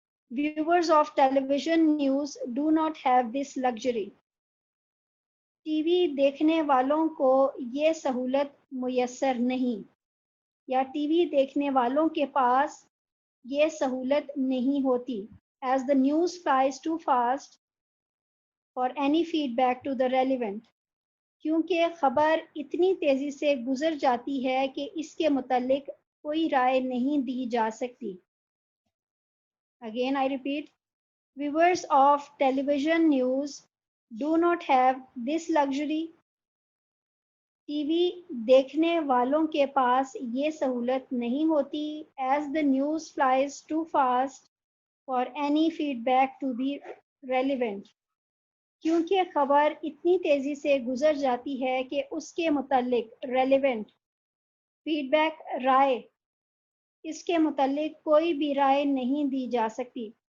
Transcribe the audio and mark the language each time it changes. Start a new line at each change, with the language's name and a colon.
English: Viewers of television news do not have this luxury.
Urdu: T V دیکھنے والوں کو یہ سہولت میسر نہیں، یا ٹی وی دیکھنے والوں کے پاس یہ سہولت نہیں ہوتی.
English: As the news flies too fast for any feedback to the relevant.
Urdu: کیونکہ خبر اتنی تیزی سے گزر جاتی ہے کہ اس کے متعلق کوئی رائے نہیں دی جا سکتی.
English: Again I repeat, viewers of television news do not have this luxury.
Urdu: T V دیکھنے والوں کے پاس یہ سہولت نہیں ہوتی.
English: As the news flies too fast for any feedback to be relevant.
Urdu: کیونکہ خبر اتنی تیزی سے گزر جاتی ہے کہ اس کے متعلق
English: relevant feedback
Urdu: رائے اس کے متعلق کوئی بھی رائے نہیں دی جا سکتی.